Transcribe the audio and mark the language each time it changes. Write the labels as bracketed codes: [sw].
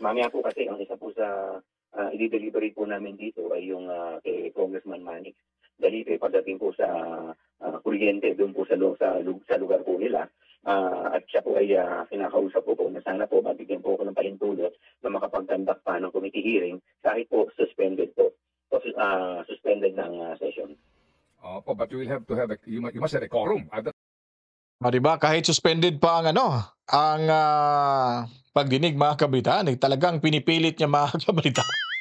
[tl] Mamaya po kasi ang isa po sa i-delivery po namin dito ay yung kay Congressman Manny. Dalipe pagdating po sa kuryente doon po sa lugar po nila. At siya po ay kinakausap po na sana po mabigyan po ako ng pahintulot na makapag-conduct pa ng committee hearing kahit po suspended po. Suspended ng session. [en] Opo, but you will have to have you must have a quorum. [tl] Diba? Kahit suspended pa ang pagdinig mga kabataan, talagang pinipilit niya mga kabataan.